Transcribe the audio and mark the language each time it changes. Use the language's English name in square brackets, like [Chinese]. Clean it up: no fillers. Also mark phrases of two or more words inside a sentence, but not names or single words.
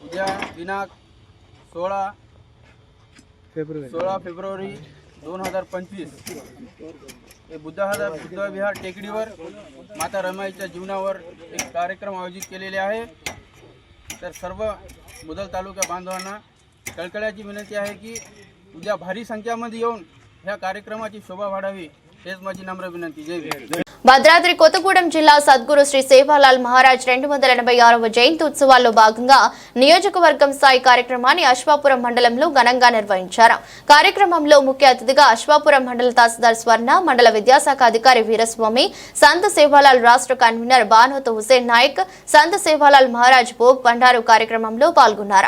[Marathi] उद्या दिनांक 16 फेब्रुवारी 2025 हे बुद्ध विहार टेकडीवर माता रमाईच्या जीवनावर एक कार्यक्रम आयोजित केलेले आहे. तर सर्व मुदल तालुका बांधवांना कळकळ्याची विनंती आहे की उद्या भारी संख्यामध्ये येऊन ह्या कार्यक्रमाची शोभा वाढावी. हेच माझी नम्र विनंती. जय भीम. [Telugu] భద్రాద్రి కొత్తగూడెం జిల్లా సద్గురు శ్రీ సేవాలాల్ మహారాజ్ 286వ జయంతి ఉత్సవాల్లో భాగంగా నియోజకవర్గం స్థాయి కార్యక్రమాన్ని అశ్వాపురం మండలంలో ఘనంగా నిర్వహించారు. కార్యక్రమంలో ముఖ్య అతిథిగా అశ్వాపురం మండల తహసీల్దార్ స్వర్ణ, మండల విద్యాశాఖ అధికారి వీరస్వామి, సంత సేవాలాల్ రాష్ట్ర కన్వీనర్ బానోత్ హుసేన్ నాయక్, సంత సేవాలాల్ మహారాజ్ భోగ్ బండారు కార్యక్రమంలో పాల్గొన్నారు.